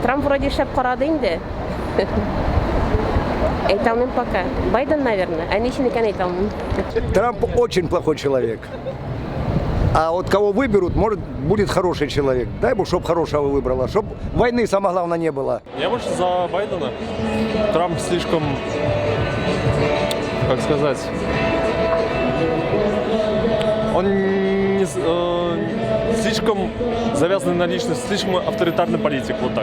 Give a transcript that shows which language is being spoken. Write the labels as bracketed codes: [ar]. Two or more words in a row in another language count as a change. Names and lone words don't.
[tt] Трамп вроде шәп карады инде. Әйтә алмыйм пока. Байден, наверное. [ru] А ничего не [tt] әйтә алмыйм. [ru] Трамп очень плохой человек. А вот кого выберут, может, будет хороший человек. Дай бог, чтоб хорошего выбрала, чтоб войны, самое главное, не было. Я больше за Байдена. Трамп слишком, как сказать, он слишком завязанный на личность, слишком авторитарный политик, вот так.